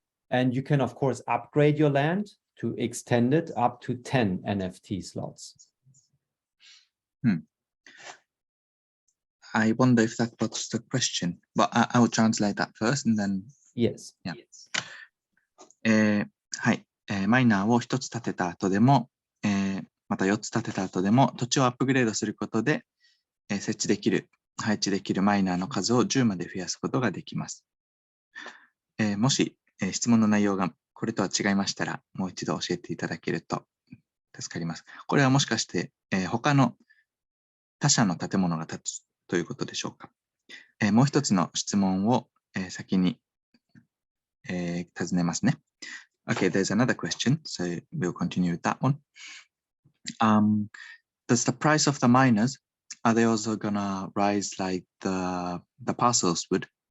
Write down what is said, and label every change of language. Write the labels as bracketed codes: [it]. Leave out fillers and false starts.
[en] And you can of course upgrade your land to extend it up to 10 NFT slots. I wonder if that was the question, but I will translate that first and then. Yes. Yeah. [ja] はい、マイナーを1つ建てた後でも、また4つ建てた後でも土地をアップグレードすることで、配置できるマイナーの数を10まで増やすことができます。もし、質問の内容がこれとは違いましたら、もう一度教えていただけると助かります。これはもしかして、他の他社の建物が建つということでしょうか。もう一つの質問を、先に、尋ねますね。 [en] Okay, there's another question, so we'll continue with that one. Does the price of the miners, are they also gonna rise like the parcels would?